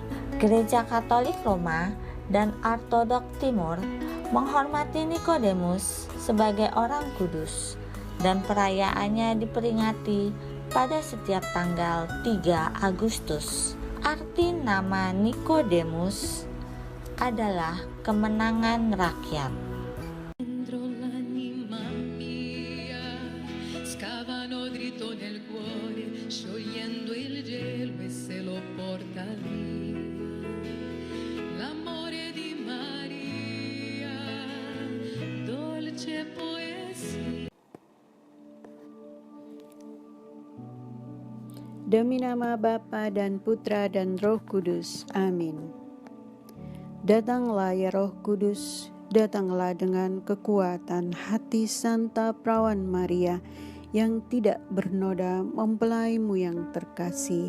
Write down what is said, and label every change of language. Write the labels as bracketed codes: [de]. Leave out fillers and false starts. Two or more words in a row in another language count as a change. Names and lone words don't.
[id] Gereja Katolik Roma dan Ortodok Timur menghormati Nikodemus sebagai orang kudus, dan perayaannya diperingati pada setiap tanggal 3 Agustus. Arti nama Nikodemus adalah kemenangan rakyat. [it] Dentro l'anima mia scavano dritto nel cuore, sciogliendo il gelo e se lo porta via. L'amore di Maria, dolce poesia. [id] Demi nama Bapa dan Putra dan Roh Kudus. Amin. Datanglah ya Roh Kudus, datanglah dengan kekuatan hati Santa Perawan Maria yang tidak bernoda mempelaimu yang terkasih.